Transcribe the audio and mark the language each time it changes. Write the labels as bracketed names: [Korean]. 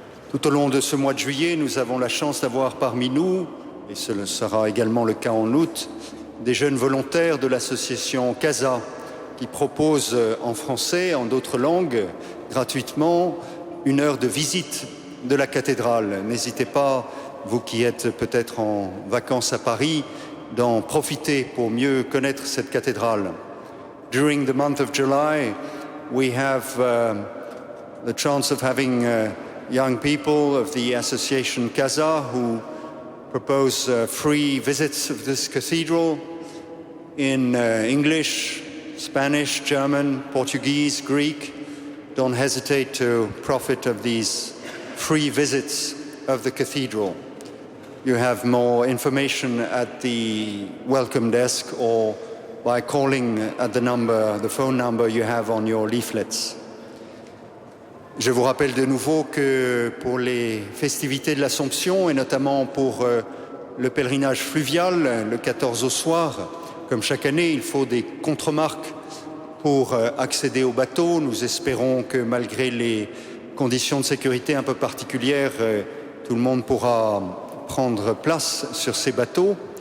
[French] Tout au long de ce mois de juillet, nous avons la chance d'avoir parmi nous, et ce sera également le cas en août, des jeunes volontaires de l'association CASA qui propose en français, en d'autres langues, gratuitement, une heure de visite de la cathédrale. N'hésitez pas, vous qui êtes peut-être en vacances à Paris, d'en profiter pour mieux connaître cette cathédrale. [English] During the month of July, we have the chance of having young people of the association CASA who propose free visits of this cathedral in English, Spanish, German, Portuguese, Greek. Don't hesitate to profit of these free visits of the cathedral. You have more information at the welcome desk or by calling at the phone number you have on your leaflets. [French] Je vous rappelle de nouveau que pour les festivités de l'Assomption et notamment pour le pèlerinage fluvial le 14 au soir, comme chaque année, il faut des contremarques pour accéder au bateau. Nous espérons que malgré les conditions de sécurité un peu particulières, tout le monde pourra prendre place sur ces bateaux.